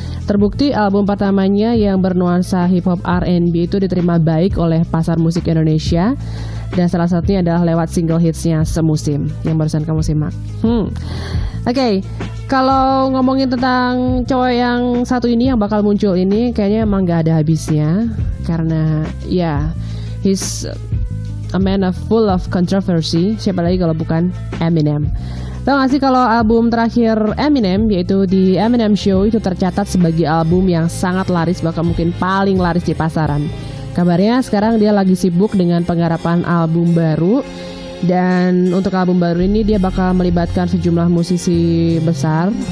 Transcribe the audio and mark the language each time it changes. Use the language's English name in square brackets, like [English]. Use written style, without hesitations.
[Indonesian] Terbukti album pertamanya yang bernuansa hip hop R&B itu diterima baik oleh pasar musik Indonesia, dan salah satunya adalah lewat single hitsnya Semusim yang barusan kamu simak. Oke. Kalau ngomongin tentang cowok yang satu ini yang bakal muncul ini, kayaknya emang gak ada habisnya. Karena ya, [English] he's a man full of controversy. [Indonesian] Siapa lagi kalau bukan Eminem. Tahu gak sih kalau album terakhir Eminem, yaitu The Eminem Show, itu tercatat sebagai album yang sangat laris, bahkan mungkin paling laris di pasaran. Kabarnya sekarang dia lagi sibuk dengan penggarapan album baru. Dan untuk album baru ini dia bakal melibatkan sejumlah musisi besar.